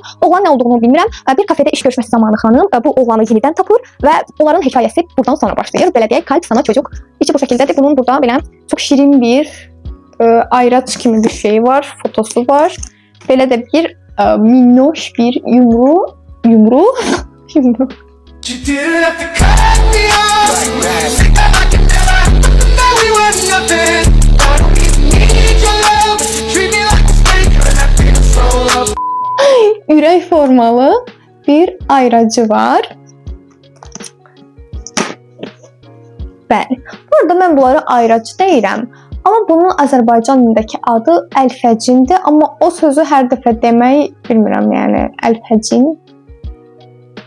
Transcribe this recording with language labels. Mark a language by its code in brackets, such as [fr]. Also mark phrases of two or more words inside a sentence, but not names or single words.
[az] Oğlan nə olduğunu bilmirəm. Bir kafedə iş görüşməsi zamanı xanım bu oğlanı yenidən tapır və onların hekayəsi buradan sonra başlayır. Belə deyək, [tr] kalp sana çocuk. [az] İçi bu şəkildədir. Bunun burada belə çox şirin bir ayraç kimi bir şey var, fotosu var. Belə də bir minnoş bir yumru. [en] You didn't have to cut me off. I can never know we were nothing. I don't even need your love. You treat me like a stranger and I feel so up. [az] Ürək formalı bir ayracı var. Bəli. Burada mən bunları ayracı deyirəm. Amma bunun Azərbaycan dilindəki adı əlfəcindir. Amma o sözü hər dəfə demək bilmirəm, yəni əlfəcin.